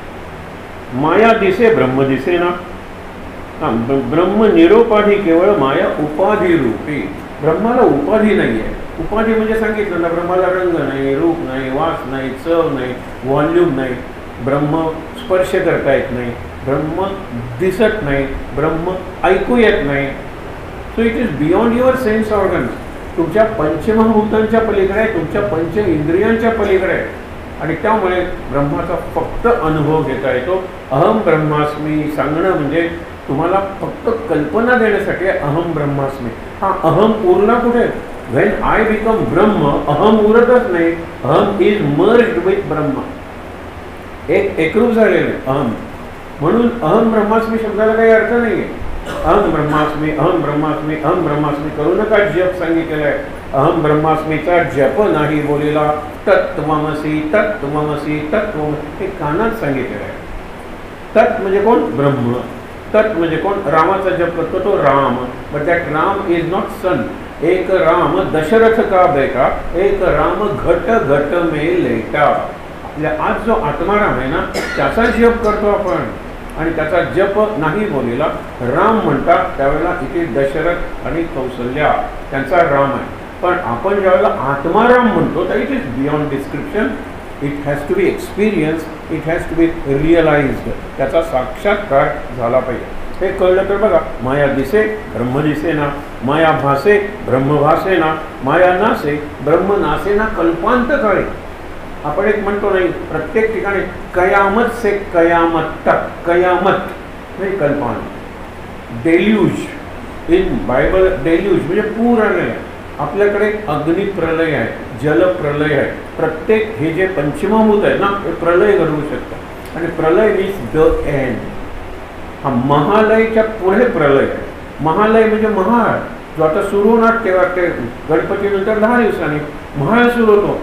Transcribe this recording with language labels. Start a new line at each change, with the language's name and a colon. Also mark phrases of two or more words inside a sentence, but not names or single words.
Marathi: माया दिसे ब्रह्म दिसे ना. ब्रह्म निरोपाधी, केवळ माया उपाधी रूपी. ब्रह्माला उपाधी नाही आहे. उपाधी म्हणजे सांगितलं ना, ब्रह्माला रंग नाही, रूप नाही, वास नाही, चव नाही, व्हॉल्यूम नाही. ब्रह्म स्पर्श करता येत नाही, ब्रह्म दिसत नाही, ब्रह्म ऐकू येत नाही.
English: So it is beyond your sense organs.
Marathi: तुमच्या पंचमहाभूतांच्या पलीकडे आहे, तुमच्या पंच इंद्रियांच्या पलीकडे आहे. आणि त्यामुळे ब्रह्माचा फक्त अनुभव घेता येतो.
Sanskrit: अहम ब्रह्मास्मी
Marathi: सांगणं म्हणजे तुम्हाला फक्त कल्पना देण्यासाठी
Sanskrit: अहम ब्रह्मास्मी.
Marathi: हा अहम उरला कुठे?
English: When I become Brahm,
Marathi: अहम उरतच नाही.
English: Aham is merged with Brahm,
Marathi: एकरूप झालेले अहम. म्हणून
Sanskrit: अहम ब्रह्मास्मी
Marathi: शब्दाला काही अर्थ नाही आहे.
Sanskrit: अहम ब्रह्मास्मी, अहम ब्रह्मास्मी, अहम ब्रह्मास्मी
Marathi: करू नका जप सांगितलेला आहे.
Sanskrit: अहम ब्रह्मास्मीचा
Marathi: जप नाही बोलेला.
Sanskrit: तत्त्वमसी, तत्त्वमसी, तत्त्वमसी,
Marathi: हे कानात सांगितलेलं आहे. तत् म्हणजे कोण? ब्रह्म. तत् म्हणजे कोण? रामाचा जप करतो तो राम.
English: But that Ram is not son.
Hindi: एक राम दशरथ का बेटा, एक राम घट घट में लेटा.
Marathi: आपल्या आज जो आत्माराम आहे ना, त्याचा जप करतो आपण. आणि त्याचा जप नाही बोलेला. राम म्हणतात त्यावेळेला इथे दशरथ आणि कौसल्या त्यांचा राम आहे. पण आपण ज्यावेळेला आत्माराम म्हणतो तर
English: It is beyond description. It has to be experience, it has to be realized.
Marathi: त्याचा साक्षात्कार झाला पाहिजे. हे कळलं तर बघा, माया दिसे ब्रह्म दिसे ना, माया भासे ब्रह्म भासे ना, माया नासे ब्रह्म नासे ना कल्पांत काळे. आपण एक म्हणतो नाही, प्रत्येक ठिकाणी
Hindi: कयामत से कयामत तक,
Marathi: कयामत म्हणजे कल्पना.
English: Deluge in Bible,
Marathi: डेल्यूज म्हणजे पूर आलेलं आहे. आपल्याकडे अग्निप्रलय आहे, जलप्रलय आहे. प्रत्येक हे जे पंचमभूत आहे ना, हे प्रलय घडवू शकतात. आणि प्रलय
English: means the end.
Marathi: हा महालयच्या पुढे प्रलय आहे. महालय म्हणजे महाळ, जो आता सुरू होणार तेव्हा ते गणपतीनंतर 10 दिवसांनी महाळ सुरू होतो.